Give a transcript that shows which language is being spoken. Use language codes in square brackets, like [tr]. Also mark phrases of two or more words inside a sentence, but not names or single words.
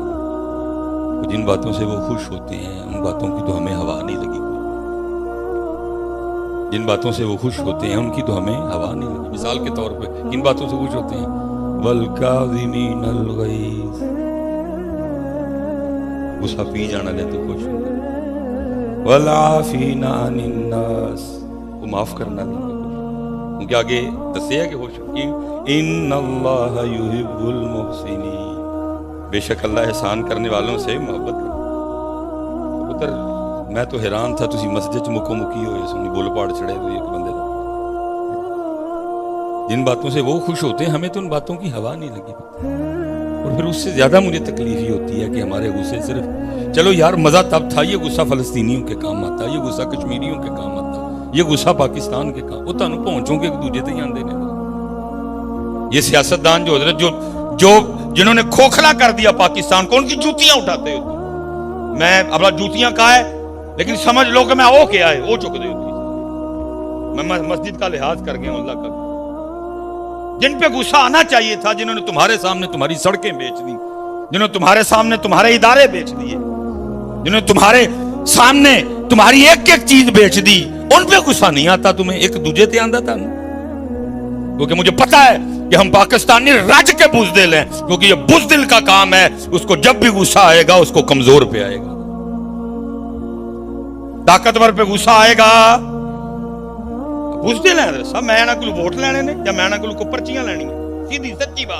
[ur] جن باتوں سے وہ خوش ہوتے ہیں ان باتوں کی تو ہمیں ہوا نہیں لگی. جن باتوں سے وہ خوش ہوتے ہیں ان کی تو ہمیں ہوا نہیں لگی. مثال کے طور پہ کن باتوں سے خوش ہوتے ہیں؟ [ar] وَالْكَاظِمِينَ الْغَيْظَ، [ur] غصہ پی جانا لے تو خوش ہوتے ہیں. [ar] وَالْعَافِينَ عَنِ النَّاسِ، [ur] وہ معاف کرنا لے تو خوش ہوتے ہیں. کیونکہ آگے دسے ہے کہ خوش ہوتی [ar] اِنَّ اللَّهَ يُحِبُّ الْمُحْسِنِينَ، [ur] بے شک اللہ احسان کرنے والوں سے محبت کرتا. پتر میں تو حیران تھا، [pa] تسی مسجد چ مکو مکی ہوئے سنی بول پاڑ چڑھے ہوئے ایک بندے دا. [ur] جن باتوں سے وہ خوش ہوتے ہیں ہمیں تو ان باتوں کی ہوا نہیں لگی. اور پھر اس سے زیادہ مجھے تکلیف ہی ہوتی ہے کہ ہمارے غصے صرف، چلو یار مزہ تب تھا، یہ غصہ فلسطینیوں کے کام آتا، یہ غصہ کشمیریوں کے کام آتا، یہ غصہ پاکستان کے کام، [pa] وہ تانوں پہنچوں کے ایک دوجے تے آندے نے. [ur] یہ سیاستدان جو حضرت جو جنہوں نے کھوکھلا کر دیا پاکستان کو، ان کی جوتیاں اٹھاتے ہوتے. میں اپنا جوتیاں کہا ہے لیکن سمجھ لو کہ میں او کیا ہے، [pa] او چک دے ہوتی. [ur] میں مسجد کا لحاظ کر گیا ہوں اللہ کا. جن پہ غصہ آنا چاہیے تھا، جنہوں نے تمہارے سامنے تمہاری سڑکیں بیچ دی، جنہوں نے تمہارے سامنے تمہارے ادارے بیچ دیے، جنہوں نے تمہارے سامنے تمہاری ایک ایک چیز بیچ دی، ان پہ غصہ نہیں آتا تمہیں، [pa] ایک دوجے تے آندا [ur] تھا. کیونکہ مجھے پتا ہے کہ ہم پاکستانی رج کے بزدل ہیں، کیونکہ یہ بزدل کا کام ہے. اس کو جب بھی غصہ آئے گا اس کو کمزور پہ آئے گا، طاقتور پہ غصہ آئے گا. بزدل ہیں صاحب، میں نہ کوئی ووٹ لینے نے یا میں نہ کوئی پرچیاں لینی ہیں، سیدھی سچی بات.